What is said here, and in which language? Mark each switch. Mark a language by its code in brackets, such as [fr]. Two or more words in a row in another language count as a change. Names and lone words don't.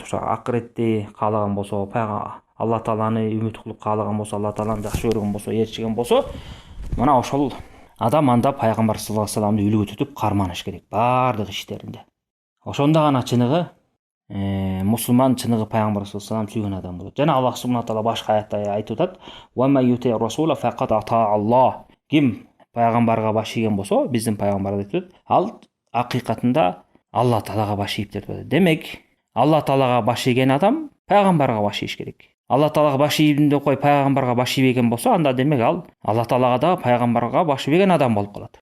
[ky] Ошо акыретти каалаган болсо, Алла тааланы үмүт кылып каалаган болсо, Алла тааланы жакшы көргөн болсо, ээрчиген болсо, мына ошол адам анда пайгамбар [ar] صلى الله عليه وسلم [ky] үлгү тұтып карманыш керек баардык иштеринде. Ошондо гана чыныгы мусулман, чыныгы пайгамбар [ar] صلى الله عليه وسلم [ky] сүйгөн адам болот. Жана Аллах [ar] سبحانه تعالى [ky] башка аятта айтып атат: [ar] "وما يطع الرسول فقد أطاع الله". [ky] Ким пайгамбарга баш ийген болсо, биздин пайгамбар айтып атат, ал акыйкатында Алла таалага баш ийиптир деп атат. Демек, Алла таалага баш ийген адам пайгамбарга баш ийиш керек. Алла таалага баш ийдим деп кой, пайгамбарга баш ийбеген болсо, анда демек ал Алла таалага да пайгамбарга баш ийбеген адам болуп калат.